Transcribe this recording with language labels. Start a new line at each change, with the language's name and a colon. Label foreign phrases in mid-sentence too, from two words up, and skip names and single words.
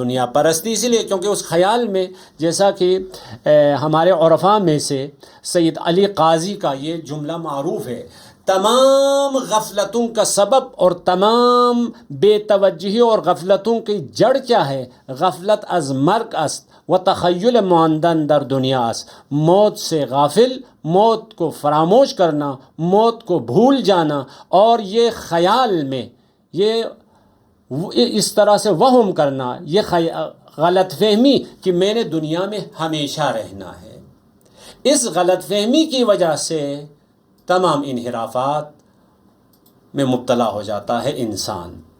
Urdu: دنیا پرستی اسی لیے کیونکہ اس خیال میں، جیسا کہ ہمارے عرفاء میں سے سید علی قاضی کا یہ جملہ معروف ہے، تمام غفلتوں کا سبب اور تمام بے توجہی اور غفلتوں کی جڑ کیا ہے؟
Persian: غفلت از مرگ است و تخیل ماندن در دنیا است،
Urdu: موت سے غافل، موت کو فراموش کرنا، موت کو بھول جانا، اور یہ خیال میں یہ اس طرح سے وہم کرنا، یہ غلط فہمی کہ میں نے دنیا میں ہمیشہ رہنا ہے۔ اس غلط فہمی کی وجہ سے تمام انحرافات میں مبتلا ہو جاتا ہے انسان۔